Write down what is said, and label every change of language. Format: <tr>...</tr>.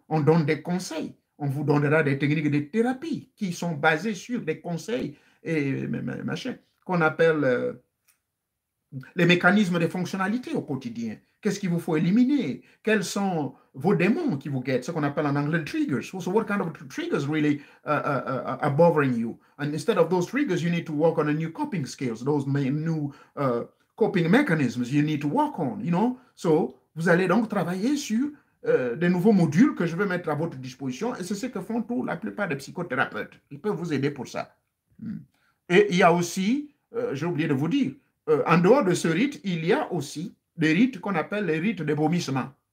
<fr>On donne des conseils. On vous donnera des techniques de thérapie qui sont basées sur des conseils et machin, qu'on appelle les mécanismes de fonctionnalité au quotidien. Qu'est-ce qu'il vous faut éliminer? Quels sont vos démons qui vous guettent? Ce qu'on appelle en anglais triggers.</fr> <en>So what kind of triggers really are bothering you? And instead of those triggers, you need to work on a new coping skills, those new coping mechanisms you need to work on, you know?</en> <fr>So vous allez donc travailler sur des nouveaux modules que je vais mettre à votre disposition, et c'est ce que font tous la plupart des psychothérapeutes. Ils peuvent vous aider pour ça. Et il y a aussi, j'ai oublié de vous dire, en dehors de ce rite, il y a aussi des rites qu'on appelle les rites de vomissement.</fr>